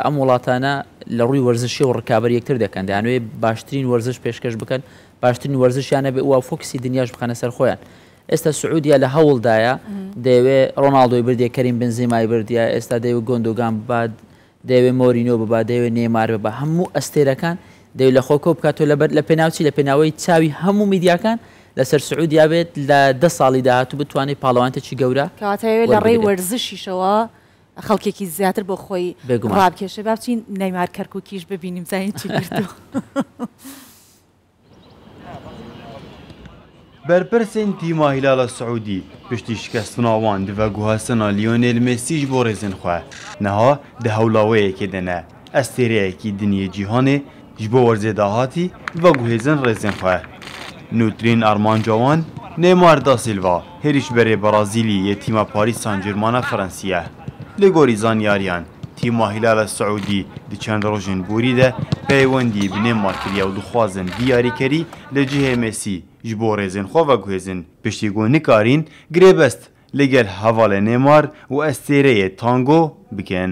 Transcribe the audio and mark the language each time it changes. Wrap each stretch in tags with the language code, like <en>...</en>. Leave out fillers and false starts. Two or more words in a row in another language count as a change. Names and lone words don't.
<ckb>ئەم وڵاتانە لە ڕووی وەرزشی و ڕکابەر یەکتر دەکەن دەیانوێ باشترین وەرزش پێشکەش بکەن باشترین وەرزشیانە بێ و فۆکسی دنیاش بخەنە سەر خۆیان ئێستا سعودیە لە هەوڵدایە دەیەوێ ڕۆناڵدۆی بردێ کەریم بنزیمای بردیە ئێستا دەیەوێ گۆندۆگان ببات دەیەوێ مۆرینۆ ببات دەیەوێ نێمار ببە هەموو ئەستێرەکان دەیەوێت لە خۆکۆ بکاتۆ لە پێناوچی لە پێناوەی چاوی هەموو میدیاکان لەسەر سعودیا بێت لە 10 ساڵی داهاتوو بتوانێت پاڵەوانتێکی گەورە کەواتەوێت لە ڕێی وەرزشیشەوە خەڵکێکی زیاتر بۆ خۆی ڕابکێشە با بچین نەیمار کەرکووکیش ببینیم زانین چی کردو</ckb> <ku>بەرپرسên tîma Hilala Siûdî piştî şikestina wan di veguhasina Lionel Messî ji bo rêzên xwe niha di hewlaweyekê de ne estêreyekî diniyê cîhanê ji bo werzê dahatî veguhêzin rêzên xwe. Nûtrîn armanca wan Neymar da Silva herîşberê Brazîlî yê tîma Parîs Saint-Germain Fransî li gorî zanyariyan tîma Hilala Siûdî di çend rojên borî de peywendî bi Neymar kiriye û dixwazin diyarîkerî li cihê Messî ji bo rêzên xwe veguhêzin piştî nikarîn girêbest li gel hevalê Neymar û estêreyê tango bikin.</ku>